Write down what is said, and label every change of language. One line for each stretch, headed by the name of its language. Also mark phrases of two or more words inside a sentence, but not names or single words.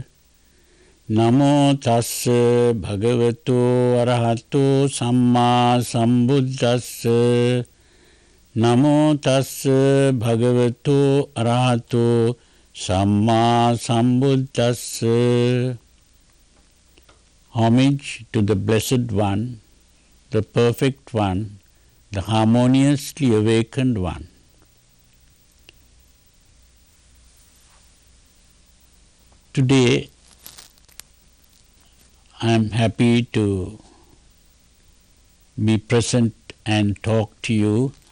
Pali: Namo tassa bhagavato arahato samma sambuddhassa. Namo tassa bhagavato arahato samma sambuddhassa.
English: Homage to the Blessed One, the Perfect One, the harmoniously awakened one. Today I am happy to be present and talk to you.